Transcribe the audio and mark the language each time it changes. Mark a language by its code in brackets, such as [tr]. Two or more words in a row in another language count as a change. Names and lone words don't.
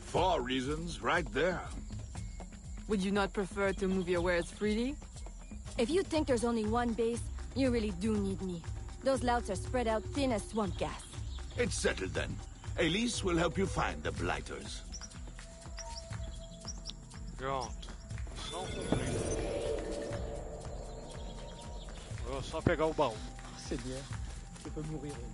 [en] 4 reasons, right there. Would you not prefer to move your wares freely? If you think there's only one base, you really do need me. Those louts are spread out thin as swamp gas. It's settled then. Elise will help you find the blighters. [pt] Pronto. Missão cumprida. Vou só pegar o baú. [fr] C'est bien. Je peux mourir.